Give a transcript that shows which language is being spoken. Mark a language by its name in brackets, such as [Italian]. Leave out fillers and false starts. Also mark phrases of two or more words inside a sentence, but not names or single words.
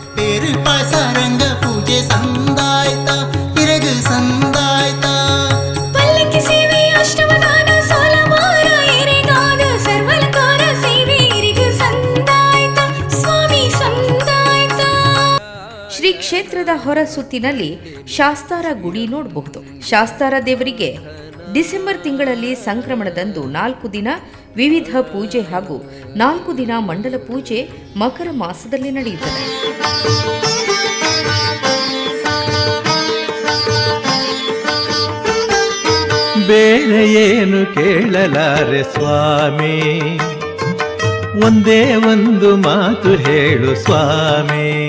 [Tulu] ಪೂಜೆ ಸಂದಾಯ್ತ ಹಿರಗು ಸಂದಾಯ್ತ ಪಲ್ಲಕ್ಕಿ ಸೇವೆ ಅಷ್ಟವದಾನ ಸೋಲಮಾರ ಎರೆಗಾದ ಸರ್ವಲಕಾರ ಸೇವೆ ಇರಿಗು ಸಂದಾಯ್ತ ಸ್ವಾಮಿ ಸಂದಾಯ್ತ. [Kannada] ಶ್ರೀ ಕ್ಷೇತ್ರದ ಹೊರ ಸುತ್ತಿನಲ್ಲಿ ಶಾಸ್ತಾರ ಗುಡಿ ನೋಡಬಹುದು. ಶಾಸ್ತಾರ ದೇವರಿಗೆ ಡಿಸೆಂಬರ್ ತಿಂಗಳಲ್ಲಿ ಸಂಕ್ರಮಣದಂದು 4 ದಿನ ವಿವಿಧ ಪೂಜೆ ಹಾಗೂ 4 ದಿನ ಮಂಡಲ ಪೂಜೆ ಮಕರ ಮಾಸದಲ್ಲಿ ನಡೆಯುತ್ತದೆ. ಬೇರೆ ಏನು ಕೇಳಲಾರೆ ಸ್ವಾಮಿ, ಒಂದೇ ಒಂದು ಮಾತು ಹೇಳು ಸ್ವಾಮಿ.